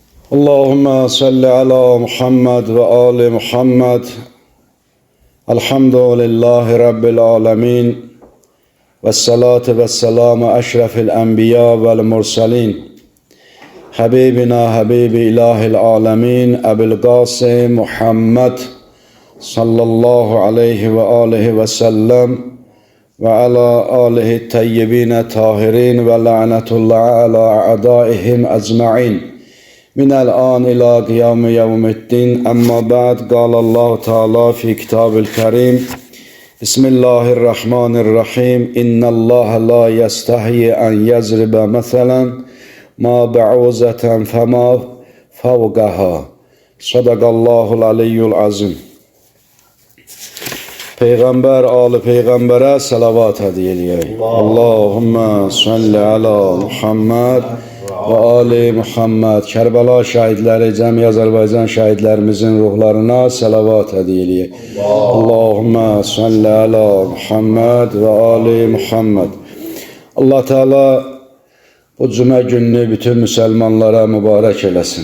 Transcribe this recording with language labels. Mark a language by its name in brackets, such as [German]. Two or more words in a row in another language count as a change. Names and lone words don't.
[Arabic] اللهم صل على محمد وآل محمد. الحمد لله رب العالمين. والصلاة والسلام أشرف الأنبياء والمرسلين. حبيبنا حبيب إله العالمين. أبي القاسم محمد صلى الله عليه وآله وسلم. وعلى آله الطيبين الطاهرين ولعنة الله على أعدائهم أجمعين. من الآن إلى قيام يوم الدين أما بعد قال الله تعالى في كتاب الكريم بسم الله الرحمن الرحيم إن الله لا يستحي أن يضرب مثلا ما بعوزة فما فوقها صدق الله العلي العظيم. [Turkish] Peygamber, Ali Peygamber'e salavat hediye edeyim. [Arabic] اللهم صل على محمد وآل محمد. [Azerbaijani] Kərbala şəhidləri, cəmi Azərbaycan şəhidlərimizin ruhlarına salavat [Turkish] hediye edeyim. [Arabic] اللهم صل على محمد وآل محمد. [Azerbaijani] Allah Teala bu cümə gününü bütün müsəlmanlara mübarək eləsin.